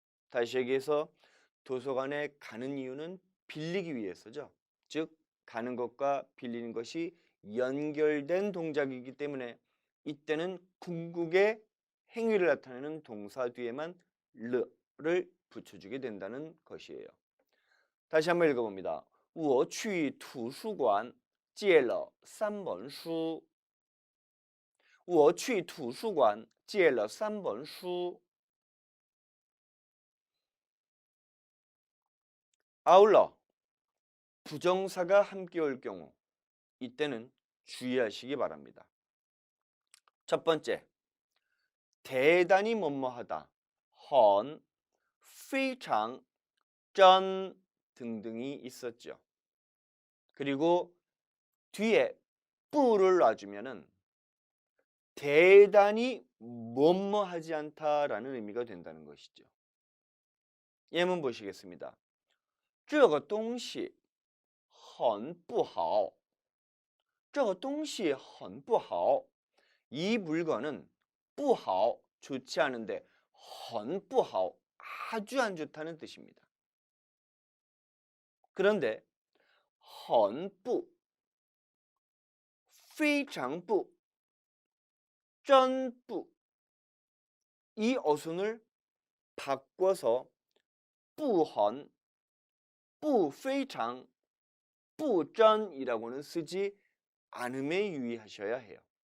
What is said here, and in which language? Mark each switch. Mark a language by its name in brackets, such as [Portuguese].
[Korean] 다시 얘기해서 도서관에 가는 이유는 빌리기 위해서죠. 즉 가는 것과 빌리는 것이 연결된 동작이기 때문에 이때는 궁극의 행위를 나타내는 동사 뒤에만 르를 붙여주게 된다는 것이에요. 다시 한번 읽어봅니다. [Chinese] 我去图书馆借了3本书我去图书馆借了3本书 [Korean] 아울러 부정사가 함께 올 경우 이때는 주의하시기 바랍니다. 첫 번째, 대단히 뭐뭐하다, 很, 非常, 真 등등이 있었죠. 그리고 뒤에 뿌를 놔주면은 대단히 뭐뭐하지 않다라는 의미가 된다는 것이죠. 예문 보시겠습니다. [Chinese] 这个东西很不好这个东西很不好 [Korean] 이 물건은 不好 좋지 않은데 很不好 아주 안 좋다는 뜻입니다. 그런데 很不非常不真不이 어순을 바꿔서 不很不非常不真이라고는 쓰지 않음에 유의하셔야 해요.